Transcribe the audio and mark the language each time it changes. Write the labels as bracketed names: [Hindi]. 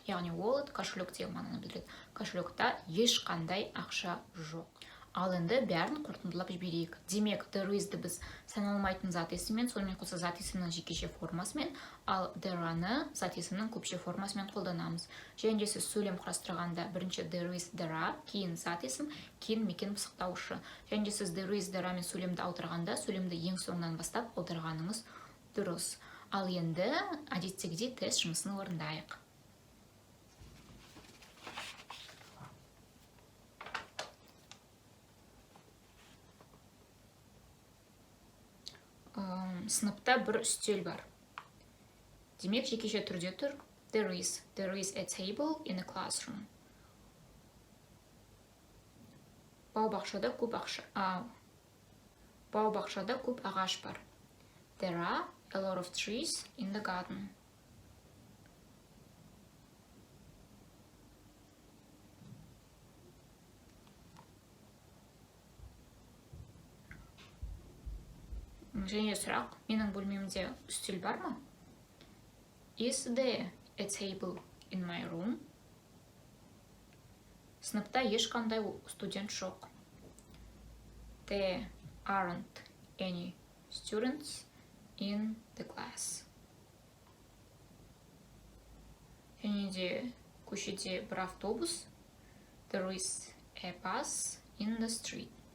[Kazakh] Яғни wallet кошелек деген мағынаны білдіреді. Кошелекта ешқандай ақша жоқ. Ал енді бәрін қорытындылап жіберейік. Демек, there is-ді біз саналмайтын зат есіммен, сонымен қоса зат есімнің жекеше формасымен, ал there-ны зат есімнің көпше формасымен қолданамыз. Және де сіз сөйлем құрастырғанда бірінші there is, there are, кейін зат есім, кейін мекен пысықтаушы. Және де сіз there is, there are мен сөйлемді аударғанда, сөйлемді ең соңынан бастап аударғаныңыз дұрыс. Ал енді әдеттегідей тест жұмысын орындайық. Сыныпта бір үстел бар. Демек, жекеше түрде тұр. [English] There is a table in a classroom. [Kazakh] Бау-бақшада көп ағаш бар. [English] There are a lot of trees in the garden. [Kazakh] Және сұрақ, менің бөлмемде үстел бар ма? [English] Is there a table in my room? [Kazakh] Сыныпта ешқандай студент жоқ. [English] There aren't any students in the class. [Kazakh] Және де көшеде бір автобус. [English] There is a bus in the street.